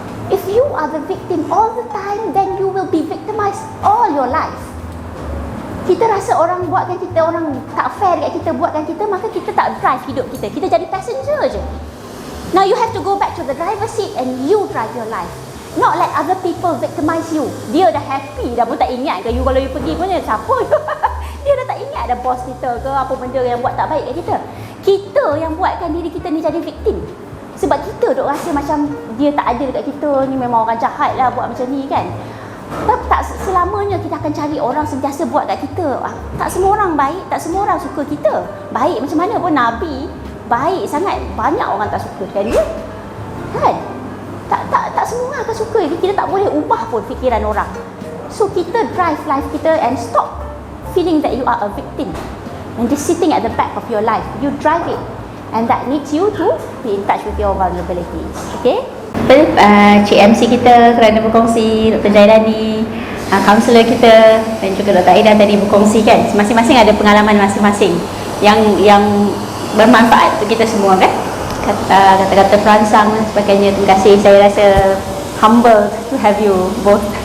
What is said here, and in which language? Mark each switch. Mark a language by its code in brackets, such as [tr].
[en] If you are the victim all the time, then you will be victimized all your life. [ms] Kita rasa orang buatkan kita, orang tak fair dekat kita, buatkan kita, maka kita tak drive hidup kita. Kita jadi passenger je. [en] Now you have to go back to the driver's seat and you drive your life. Not let other people victimize you. [ms] Dia dah happy, dah pun tak ingat ke you kalau you pergi pun siapa. Dia dah tak ingat dah bos kita ke apa benda yang buat tak baik kat kita. Kita yang buatkan diri kita ni jadi victim. Sebab kita duk rasa macam dia tak ada dekat kita, ni memang orang jahat lah buat macam ni kan. Tapi tak selamanya kita akan cari orang sentiasa buat kat kita. Tak semua orang baik, tak semua orang suka kita. Baik macam mana pun Nabi baik sangat, banyak orang tak suka kan dia. Kan? Tak semua akan suka. Kita tak boleh ubah pun fikiran orang. [en] So kita drive life kita and stop feeling that you are a victim and just sitting at the back of your life. You drive it, and that needs you to be in touch with your vulnerabilities. [ms] Okay? Cik MC kita kerana berkongsi, Dr. Jailani, kaunselor kita dan juga Dr. Aida tadi berkongsi kan. Masing-masing ada pengalaman masing-masing yang bermanfaat untuk kita semua kan. Kata-kata perangsang dan sebagainya. Terima kasih. Saya rasa [en] humble to have you both.